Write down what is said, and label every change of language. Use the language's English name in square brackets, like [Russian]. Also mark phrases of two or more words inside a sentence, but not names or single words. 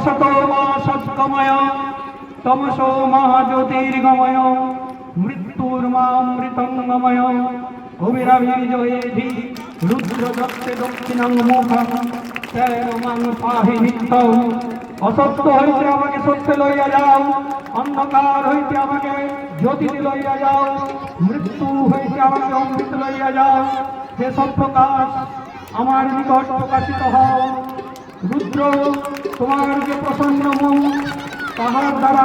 [Sanskrit] असतो मा सद्गमय तमसो मा ज्योतिर्गमय मृत्युर्मामृतंगमय कुबेराभिर्जयेधि रुद्रदत्ते दक्षिणं मुखं तेन मां पाहि नित्यं [Bangla] असत्য হইতে আমাকে সত্যে লইয়া যাও অন্ধকার হইতে আমাকে জ্যোতিতে লইয়া যাও মৃত্যু হইতে আমাকে অমৃত লইয়া যাও হে সত্যপ্রকাশ আমার নিকট প্রকাশিত হও রুদ্র তোমার যে প্রসন্ন মুখ তাহার দ্বারা